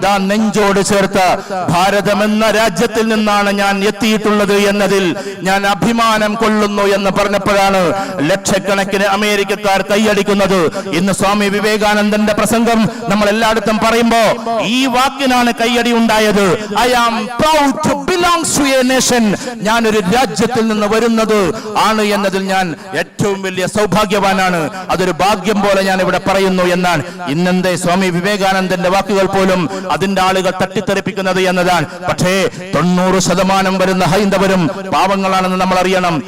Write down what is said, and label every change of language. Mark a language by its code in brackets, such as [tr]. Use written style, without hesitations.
[ml] നെഞ്ചോട് ചേർത്ത ഭാരതമെന്ന രാജ്യത്തിൽ നിന്നാണ് ഞാൻ എത്തിയിട്ടുള്ളത് എന്നതിൽ ഞാൻ അഭിമാനം കൊള്ളുന്നു എന്ന് പറഞ്ഞപ്പോഴാണ് ലക്ഷക്കണക്കിന് അമേരിക്കക്കാർ കൈയടിക്കുന്നത്. ഇന്ന് സ്വാമി വിവേകാനന്ദന്റെ പ്രസംഗം നമ്മൾ എല്ലായിടത്തും പറയുമ്പോ ഈ വാക്കിനാണ് കൈയടി ഉണ്ടായത്. [en] I am proud to belong to a nation. [ml] ഞാൻ ഒരു രാജ്യത്തിൽ നിന്ന് വരുന്നത് ആണ് എന്നതിൽ ഞാൻ ഏറ്റവും വലിയ സൗഭാഗ്യവാനാണ്. അതൊരു ഭാഗ്യം പോലെ ഞാൻ ഇവിടെ പറയുന്നു എന്നാണ്. ഇന്നെന്തേ സ്വാമി വിവേകാനന്ദന്റെ വാക്കുകൾ പോലും അതിന്റെ ആളുകൾ തട്ടിത്തെറിപ്പിക്കുന്നത് എന്നതാണ്. പക്ഷേ 90% വരുന്ന ഹൈന്ദവരും പാവങ്ങളാണെന്ന് നമ്മൾ അറിയണം.